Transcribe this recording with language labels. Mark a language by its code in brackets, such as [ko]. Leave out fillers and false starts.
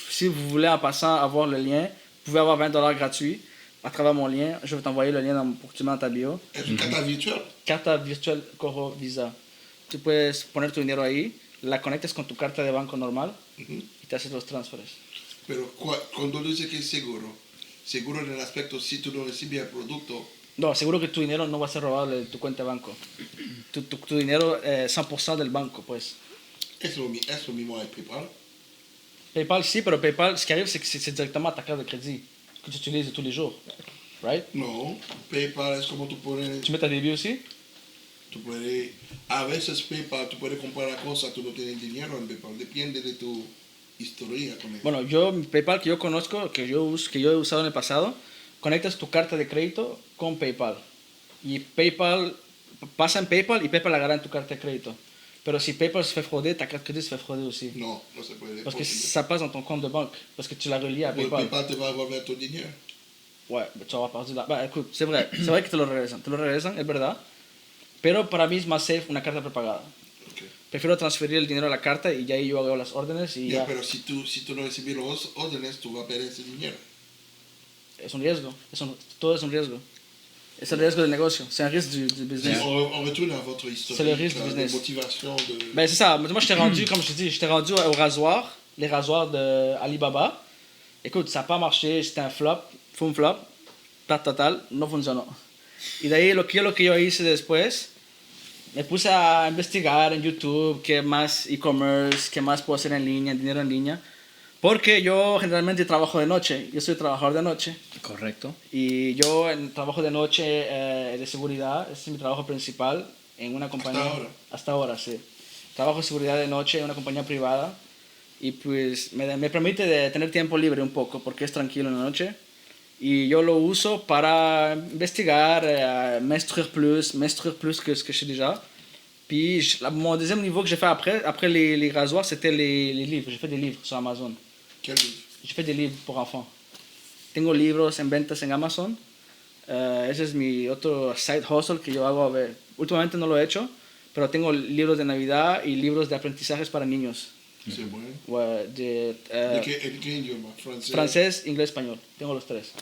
[fr] Si vous voulez en passant avoir le lien, vous pouvez avoir $20 gratuits à travers mon lien. Je vais t'envoyer le lien pour que tu mets dans ta bio. [es] Es una carta virtual. Carta virtual Cojo Visa. Tú puedes poner tu dinero ahí, la conectas con tu carta de banco normal Ujú. y te haces los transferes. Pero cuando dice que es seguro, seguro en el aspecto si tú no recibes el producto, No, seguro que tu dinero no va a ser robado de tu cuenta de banco. Tu dinero, 100% del banco, pues. es lo mismo hay PayPal. [fr] PayPal, [es] si, pero [fr] PayPal, ce qui arrive, c'est que c'est directement ta carte de crédit que tu utilises tous les jours. [en] Right? [es] No, PayPal es como tú pones, [fr] Tu mets ta débit aussi? [es] tú puedes, a veces PayPal tú puedes comprar cosas, tú no tienes dinero en PayPal, depende de tu historia con él. Bueno, mi PayPal que yo conozco, que yo he usado en el pasado, conectas tu carta de crédito con PayPal. Y PayPal pasa en PayPal y PayPal la agarra en tu carta de crédito. Pero si [fr] PayPal se fait frauder, ta carte de crédito se fait frauder aussi. [es] No, no se puede. [fr] Parce que [es] posible. [fr] ça passe dans ton compte de banque. Parce que tu l'as relié à [es] Pues PayPal. PayPal te va a devolver tu dinero. [fr] Ouais, mais tu vas avoir perdu la... Bah, écoute, c'est vrai que [es] te lo regresan, es verdad. Pero para mí es más [en] safe [es] una carta prepagada. Okay. Prefiero transferir el dinero a la carta y ya ahí yo hago las órdenes y Ya, ya. pero si tú no recibes los órdenes, tú vas a perder ese dinero. Es un riesgo, todo es un riesgo. Es el riesgo del negocio, [fr] c'est un risque du [es] Si [en] business. [fr] on retourne à votre C'est le risque historique du de business. motivation de... Ben c'est ça, moi j'étais rendu, comme je te dis, j'étais rendu au rasoir, les rasoirs de Alibaba. Écoute, ça n'a pas marché, c'était un flop, [es] fue un flop, plata total, no funcionó. Y de ahí lo que yo hice después, me puse a investigar en YouTube qué más e-commerce, qué más puedo hacer en línea, dinero en línea. Porque yo generalmente trabajo de noche, yo soy trabajador de noche. Correcto. Y yo en trabajo de noche de seguridad, ese es mi trabajo principal en una compañía. ¿Hasta ahora? Hasta ahora, sí. Trabajo de seguridad de noche en una compañía privada y pues me permite de tener tiempo libre un poco porque es tranquilo en la noche. Y yo lo uso para investigar, [fr] m'instruire plus que ce que je sais déjà. Puis mon deuxième niveau que j'ai fait après les rasoirs, c'était les livres. J'ai fait des livres sur Amazon. Quel livre? J'ai fait des livres pour enfants. [es] Tengo libros en ventas en Amazon. Ese es mi otro [en] side hustle [es] que yo hago. A ver, últimamente no lo he hecho, pero tengo libros de Navidad y libros de aprendizajes para niños. [fr] C'est bon. [es] De, ¿En qué idioma? ¿Francés? francés, inglés, español. Tengo los tres.